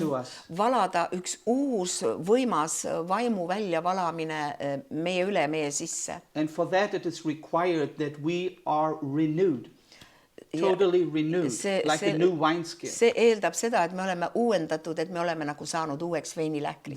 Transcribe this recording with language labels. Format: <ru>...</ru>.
<en>into us.</en> <et>valada üks uus võimas vaimu väljavalamine meie üle, meie sisse.</et> <en>And for that it is required that we are renewed, totally renewed, like a new wineskin.</en> <et>See eeldab seda, et me oleme uuendatud, et me oleme nagu saanud uueks veinilähkriks.</et>